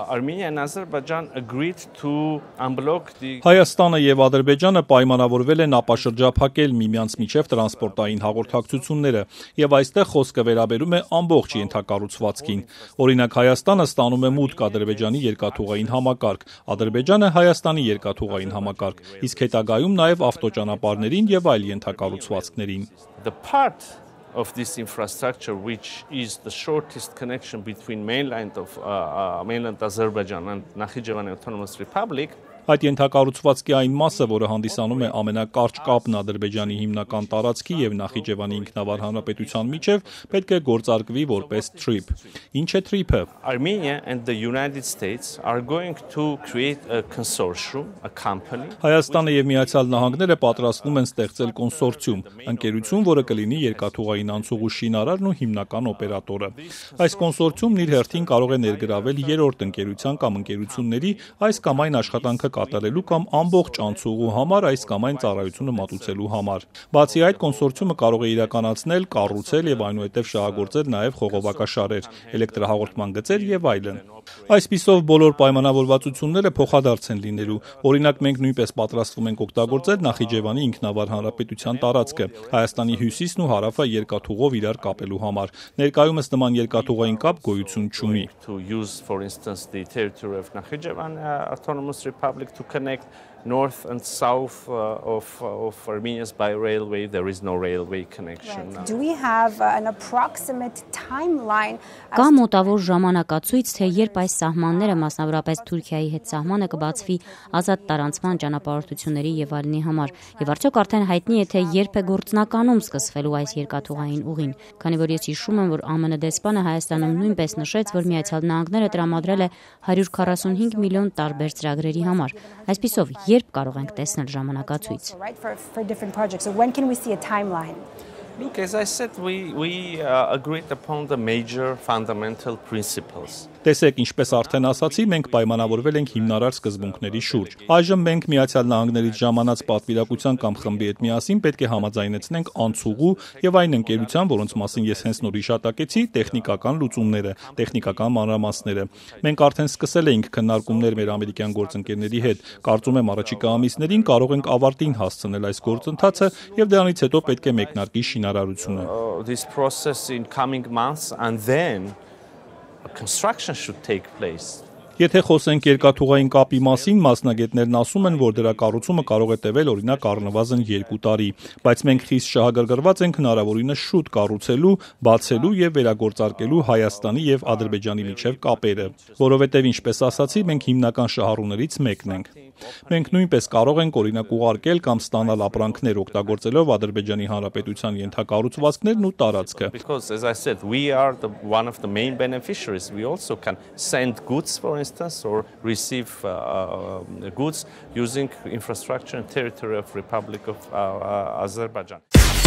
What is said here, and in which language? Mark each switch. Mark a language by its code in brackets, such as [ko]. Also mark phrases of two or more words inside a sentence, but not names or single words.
[hy] Հայաստանը և Ադրբեջանը պայմանավորվել են ապաշրջափակել միմյանց միջև տրանսպորտային հաղորդակցությունները, և այստեղ խոսքը վերաբերում է ամբողջ ենթակառուցվածքին։ Օրինակ, Հայաստանը ստանում է մուտք Ադրբեջանի երկաթուղային համակարգ, Ադրբեջանը Հայաստանի երկաթուղային համակարգ, իսկ հետագայում նաև ավտոճանապարհներին և այլ ենթակառուցվածքներին։ [en] Of this infrastructure, which is the shortest connection between mainland Azerbaijan and Nakhichevan Autonomous Republic. [hy] Այդ ենթակառուցվածքի այն մասը, որը հանդիսանում է ամենակարճ կապն Ադրբեջանի հիմնական տարածքի և Նախիջևանի ինքնավար հանրապետության միջև, պետք է գործարկվի որպես TRIP։ Ինչ է TRIP-ը։ [en] Armenia and the United States are going to create a consortium, a company. [hy] Հայաստանը և Միացյալ Նահանգները պատրաստվում են ստեղծել կոնսորցիում, ընկերություն, որը կլինի երկաթուղային անցուղու շինարարն ու հիմնական օպերատորը։ Այս կոնսորցիումն իր հերթին կարող է ներգրավել երրորդ ընկերության կամ ընկերությունների այս կամ այն աշխատանքը կատարելու կամ ամբողջ անցուղու համար այս կամ այն ծառայությունը մատուցելու համար։ Բացի այդ, կոնսորցիումը կարող է իրականացնել, կառուցել և այնուհետև շահագործել նաև խողովակաշարեր, էլեկտրահաղորդման գծեր և այլն։ Այսպիսով, բոլոր պայմանավորվածությունները փոխադարձ են լինելու։ Օրինակ, մենք նույնպես պատրաստվում ենք օգտագործել Նախիջևանի ինքնավար հանրապետության տարածքը, Հայաստանի հյուսիսն ու հարավը երկաթուղով իրար կապելու համար։ Ներկայումս նման երկաթուղային կապ գոյություն չունի։ [en] To connect north and south of Armenia's by railway, there is no railway connection. Right. Do we have an approximate timeline? [hy] Կա մոտավոր ժամանակացույց, թե երբ այս սահմանները, մասնավորապես Թուրքիայի հետ սահմանը, կբացվի ազատ տարանցման ճանապարհորդությունների եւ այլնի համար, եւ արդյոք արդեն հայտնի է, թե երբ է գործնականում սկսվելու այս երկաթուղային ուղին, քանի որ ես հիշում եմ, որ ԱՄՆ դեսպանը Հայաստանում նույնպես նշեց, որ Միացյալ Նահանգները տրամադրել է 145 միլիոն տարբեր ծրագրերի համար։ Այսպիսով, երբ կարող ենք տեսնել ժամանակացույց։ [en] Look, as I said, we agreed upon the major fundamental principles. [hy] Տեսեք, ինչպես արդեն ասացի, մենք պայմանավորվել ենք հիմնարար սկզբունքների շուրջ։ Այժմ մենք Միացյալ Նահանգներից ժամանած պատվիրակության կամ խմբի հետ միասին պետք է համաձայնեցնենք անցուղու եւ այն ընկերության, որոնց մասին ես հենց նոր հիշատակեցի, տեխնիկական լուծումները, տեխնիկական մանրամասները։ Մենք արդեն սկսել էինք քննարկումներ մեր ամերիկյան գործընկերների հետ։ Կարծում եմ առաջիկա ամիսներին կարող ենք ավարտին հասցնել այս գործընթացը եւ դրանից հետո պետք է մեկնարկի շինարարությունը։ [en] This process in coming months and then construction should take place. [hy] Եթե խոսենք երկաթուղային կապի մասին, մասնագետներն ասում են, որ դրա կառուցումը կարող է տևել օրինակ առնվազն 2 տարի, բայց մենք խիստ շահագրգռված ենք հնարավորինս շուտ կառուցելու, բացելու եւ վերագործարկելու Հայաստանի եւ Ադրբեջանի միջև կապերը, որովհետեւ ինչպես ասացի, մենք հիմնական շահառուներից մեկն ենք։ Մենք նույնպես կարող ենք օրինակ ուղարկել կամ ստանալ ապրանքներ օգտագործելով Ադրբեջանի Հանրապետության ենթակառուցվածքներն ու տարածքը։ [en] Because as I said, we are one of the main beneficiaries. We also can send goods, for instance, or receive goods using infrastructure and territory of Republic of Azerbaijan.